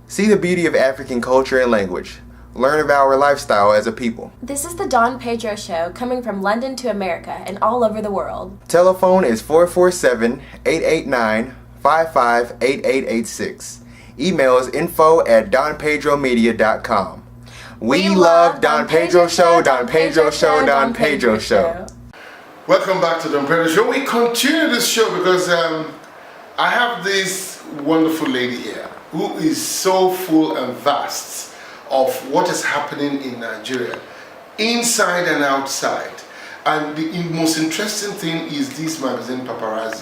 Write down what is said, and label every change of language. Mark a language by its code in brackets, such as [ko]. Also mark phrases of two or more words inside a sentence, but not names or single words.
[en] See the beauty of African culture and language. Learn about our lifestyle as a people. This is the Don Pedro Show, coming from London to America and all over the world. Telephone is 447-889-558886. Email is info@donpedromedia.com. We love Don Pedro Show, Don Pedro Show, Don Pedro Show. Welcome back to Don Pedro Show. We continue this show because I have this wonderful lady here who is so full and vast of what is happening in Nigeria, inside and outside. And the most interesting thing is this magazine, Paparazzi.